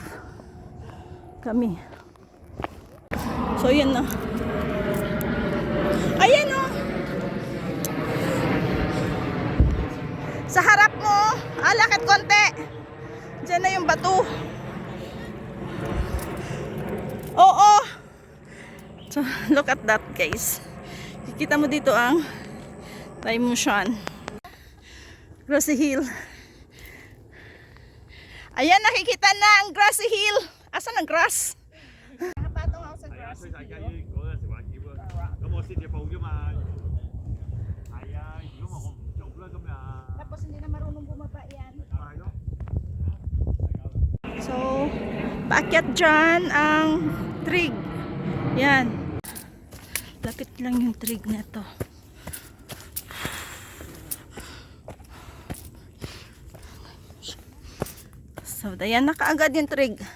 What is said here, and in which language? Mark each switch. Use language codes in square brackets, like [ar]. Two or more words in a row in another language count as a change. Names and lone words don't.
[tl] Kami. So yan na. Ayan o. Sa harap mo. Lakad konti. Diyan na yung bato. Oo. [en] So look at that guys. [tl] Kikita mo dito ang Thai Mushan. Grassy Hill. Ayan, nakikita na ang Grassy Hill. Asan ang grass? Nakapatong ako sa [yue] 係啊， [tl] grass. [yue] 崔大家嗰陣時玩劍啊，咁我先至報啫嘛。係啊，如果我唔做啦，今日。 [tl] Tapos hindi na marunong bumaba yan. [yue] 係咯。 [tl] So, paakyat dyan ang trig. Yan. Lapit lang yung trig na to. So, dayan na kaagad yung trig.